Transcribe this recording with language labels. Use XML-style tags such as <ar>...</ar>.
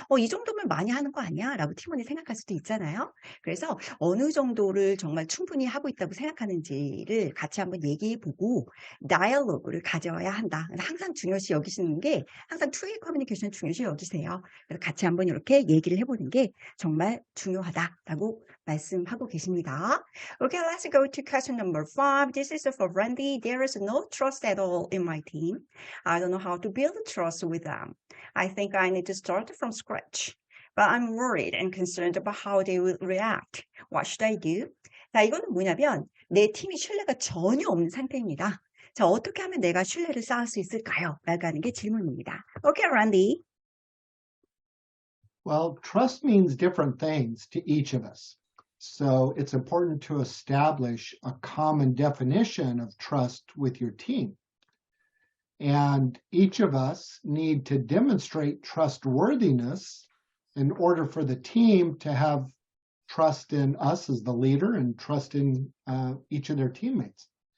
<ko>이 정도면 많이 하는 거 아니야? 라고 팀원이 생각할 수도 있잖아요. 그래서 어느 정도를 정말 충분히 하고 있다고 생각하는지를 같이 한번 얘기해보고 다이얼로그를 가져야 한다. 항상 중요시 여기시는 게 항상 투웨이 커뮤니케이션 중요시 여기세요. 그래서 같이 한번 이렇게 얘기를 해보는 게 정말 중요하다라고 말씀하고 계십니다.</ko> <en>Okay, let's go to question number 5. This is for Randy. There is no trust at all in my team. I don't know how to build trust with them. I think I need to start from scratch. But I'm worried and concerned about how they will react. What should I do?</en> <ko>자, 이거는 뭐냐면 내 팀이 신뢰가 전혀 없는 상태입니다. 자, 어떻게 하면 내가 신뢰를 쌓을 수 있을까요? 라고 하는 게 질문입니다.</ko> <en>Okay, Randy. Well, trust means different things to each of us. So it's important to establish a common definition of trust with your team. And each of us need to demonstrate trustworthiness in order for the team to have trust in us as the leader and trust in each of their teammates.</en>